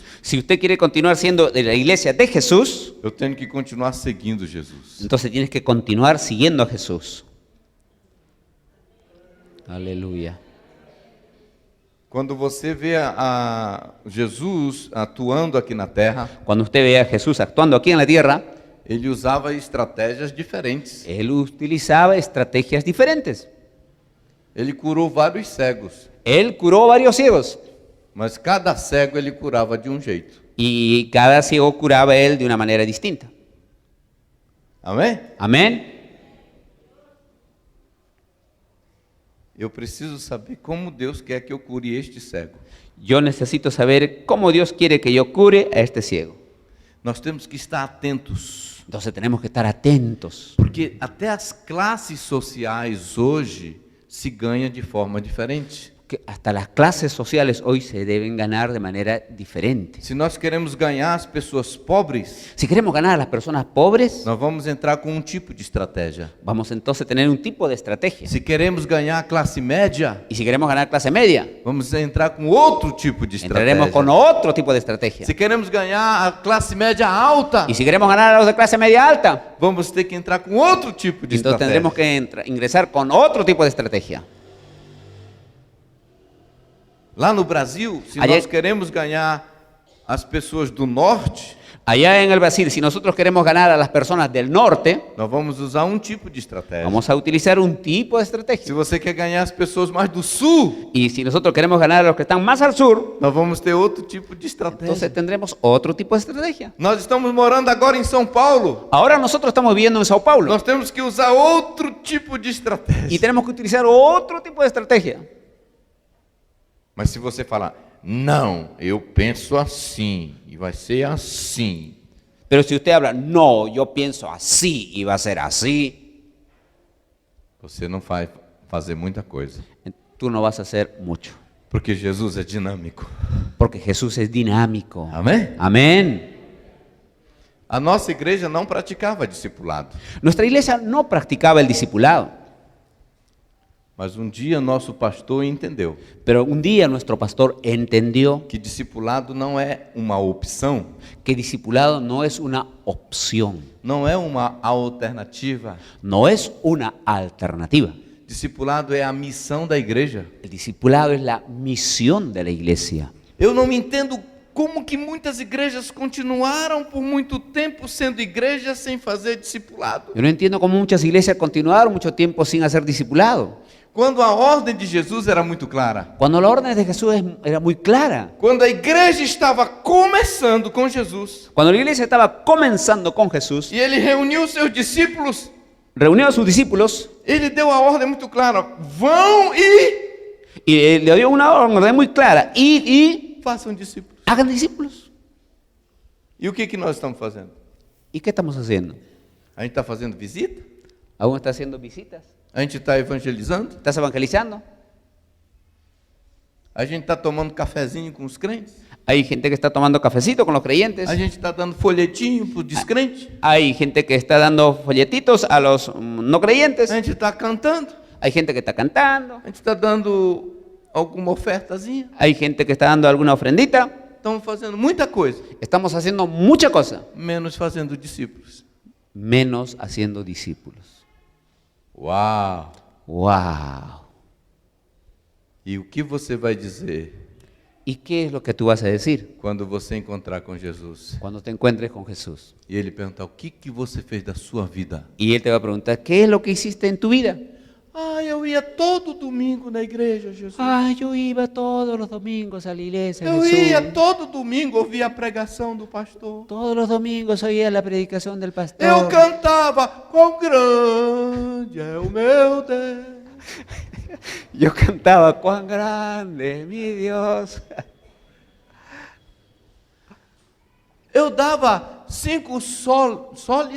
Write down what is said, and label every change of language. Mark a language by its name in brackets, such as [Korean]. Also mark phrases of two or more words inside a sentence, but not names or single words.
[Spanish] Si usted quiere continuar siendo de la iglesia de Jesús, [Portuguese] eu tenho que continuar seguindo Jesus. [Spanish] entonces tienes que continuar siguiendo a Jesús. Aleluya. [Portuguese] Quando você vê a Jesus atuando aqui na terra, [Spanish] Cuando usted ve a Jesús actuando aquí en la tierra, [Portuguese] ele usava estratégias diferentes. [Spanish] él utilizaba estrategias diferentes. [Portuguese] Ele curou vários cegos, [Spanish] Él curó varios ciegos [Portuguese] mas cada cego ele curava de um jeito. [Spanish] y cada ciego curaba él de una manera distinta. [Portuguese] Amém? [Spanish] Amén. [Portuguese] Eu preciso saber como Deus quer que eu cure este cego. [Spanish] Yo necesito saber cómo Dios quiere que yo cure a este ciego. [Portuguese] Nós temos que estar atentos, [Spanish] Entonces tenemos que estar atentos. [Portuguese] porque até as classes sociais hoje se ganha de forma diferente. [Spanish] Que hasta las clases sociales hoy se deben ganar de manera diferente. [Portuguese] Se nós queremos ganhar as pessoas pobres, [Spanish] Si queremos ganar a las personas pobres, [Portuguese] nós vamos entrar com um tipo de estratégia. [Spanish] vamos entonces a tener un tipo de estrategia. [Portuguese] Se queremos ganhar a classe média, [Spanish] Y si queremos ganar clase media, [Portuguese] vamos entrar com outro tipo de [Spanish] entraremos [Portuguese] estratégia. [Spanish] con otro tipo de estrategia. [Portuguese] Se queremos ganhar a classe média alta, [Spanish] Y si queremos ganar a los de clase media alta, [Portuguese] vamos ter que entrar com outro tipo de [Spanish] entonces [Portuguese] estratégia. [Spanish] tendremos que ingresar con otro tipo de estrategia. [Portuguese] Lá no Brasil, se [Spanish] Allá- [Portuguese] nós queremos ganhar as pessoas do norte, [Spanish] Allá en el Brasil, si nosotros queremos ganar a las personas del norte, [Portuguese] nós vamos usar um tipo de estratégia. [Spanish] vamos a utilizar un tipo de [Portuguese] Se [Spanish] estrategia. [Portuguese] você quer ganhar as pessoas mais do sul, [Spanish] Y si nosotros queremos ganar a los que están más al sur, [Portuguese] nós vamos ter outro tipo de estratégia. [Spanish] entonces tendremos otro tipo de estrategia. [Portuguese] Nós estamos morando agora em São Paulo. [Spanish] Ahora nosotros estamos viviendo en Sao Paulo [Portuguese] Nós temos que usar outro tipo de estratégia. [Spanish] y tenemos que utilizar otro tipo de estrategia. [Portuguese] Mas se você falar, não, eu penso assim, e vai ser assim, [Spanish] Pero si usted habla, no, yo pienso así y va a ser así, [Portuguese] você não vai fazer muita coisa. [Spanish] tú no vas a hacer mucho. [Portuguese] Porque Jesus é dinâmico. [Spanish] Porque Jesús es dinámico. [Portuguese] Amém? [Spanish] Amén. [Portuguese] A nossa igreja não praticava discipulado. [Spanish] Nuestra iglesia no practicaba el discipulado, [Portuguese] Mas um dia nosso pastor entendeu [Spanish] pero un día nuestro pastor entendió [Portuguese] que discipulado não é uma opção, [Spanish] que discipulado no es una opción, [Portuguese] não é uma alternativa. [Spanish] no es una alternativa. [Portuguese] Discipulado é a missão da igreja. [Spanish] El discipulado es la misión de la iglesia. [Portuguese] Eu não me entendo como que muitas igrejas continuaram por muito tempo sendo igrejas sem fazer discipulado. [Spanish] Yo no entiendo cómo muchas iglesias continuaron mucho tiempo sin hacer discipulado, [Portuguese] Quando a ordem de Jesus era muito clara. [Spanish] cuando la orden de Jesús era muy clara. [Portuguese] Quando a igreja estava começando com Jesus [Spanish] Cuando la iglesia estaba comenzando con Jesús, [Portuguese] e ele reuniu seus discípulos, [Spanish] reunió a sus discípulos [Portuguese] ele deu a ordem muito clara: vão [Spanish] y le dio una orden muy clara: id y [Portuguese] façam discípulos. [Spanish] hagan discípulos. [Portuguese] E o que nós estamos fazendo? [Spanish] ¿Y qué estamos haciendo? [Portuguese] A gente está fazendo visita? [Spanish] ¿Aún está haciendo visitas? [Portuguese] A gente está evangelizando? [Spanish] ¿Estás evangelizando? [Portuguese] A gente está tomando cafezinho com os crentes? [Spanish] Hay gente que está tomando cafecito con los creyentes. [Portuguese] A gente está dando folhetinho para os descrentes? [Spanish] Hay gente que está dando folletitos a los no creyentes. [Portuguese] A gente está cantando? [Spanish] Hay gente que está cantando. [Portuguese] A gente está dando alguma ofertazinha? [Spanish] Hay gente que está dando alguna ofrendita. [Portuguese] Estamos fazendo muita coisa, [Spanish] Estamos haciendo mucha cosa, [Portuguese] menos fazendo discípulos. [Spanish] menos haciendo discípulos. [Portuguese] Uau! [Spanish] ¡Wow! [Portuguese] E o que você vai dizer [Spanish] ¿Y qué es lo que tú vas a decir [Portuguese] quando você encontrar com Jesus? [Spanish] cuando te encuentres con Jesús? [Portuguese] E ele perguntar: o que você fez da sua vida? [Spanish] Y Él te va a preguntar: ¿qué es lo que hiciste en tu vida? [Portuguese] Ah, eu ia todo domingo na igreja, Jesus. [Spanish] Ah, yo iba todos los domingos a la iglesia, [Portuguese] Eu [Spanish] Jesús. [Portuguese] ia todo domingo ouvir a pregação do pastor. [Spanish] Todos los domingos oía la predicación del pastor. [Portuguese] Eu cantava: quão grande é o meu Deus. [Spanish] Yo cantaba: cuán grande es mi Dios. [Portuguese] Eu dava 5 soles